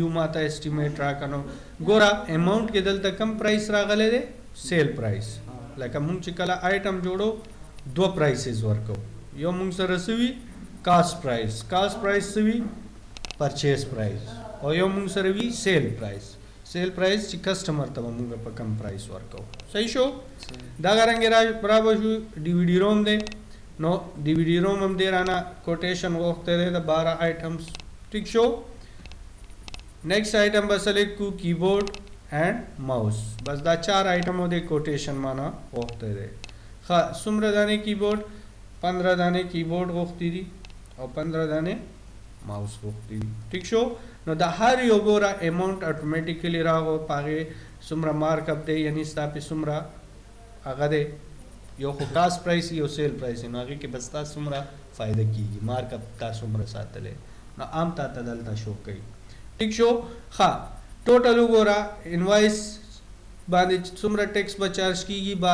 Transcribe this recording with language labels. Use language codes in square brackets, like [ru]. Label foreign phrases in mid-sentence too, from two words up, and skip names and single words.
[ps] ماته اسټیمیټ راکنو ګوره اماونټ کې دلته کم پرایس راغلی دی [en] sale price [ps] لکه مونږ چې کله آیټم جوړو 2 پرایسز ورکو یو مونږ سره څه وي [en] cost price [ps] څه وي [en] purchase price [ps] او یو مونږ سره وي [en] sale price [ps] چې کسټمر ته به مونږ په کم پرایس ورکو صحیح شو دا رنګې را به شو [en] DVD room [ps] دی نو [en] DVD room [ps] هم دی رانه کوټیشن غوښتی دی د 12 آیټمز ټیک شو [en] next item [ps] بس سلیکٹ کو [en] keyboard and mouse [ps] بس دا 4 آیٹموں دے کوٹیشن مانا غوښتی دی ښه څومره دانې کی بورډ 15 دانې کی بورډ غوښتي دي او 15 دانې ماوس غوښتي دي ټیک شو نو د هر یو ګوره اماونټ اتومیټیکلی راغو په هغې څومره مارک اپ دی یعنی ستا پې څومره هغه دی یو خو [en] cost price [ps] یو [en] sale price [ps] نو هغې کې به ستا څومره فایده کېږي مارک اپ تا څومره ساتلی نو عام تا ته دلته شو کوي ٹھیک شو ها ټوټل وګوره انوایس باندې څومره ټیکس به چارج کیږي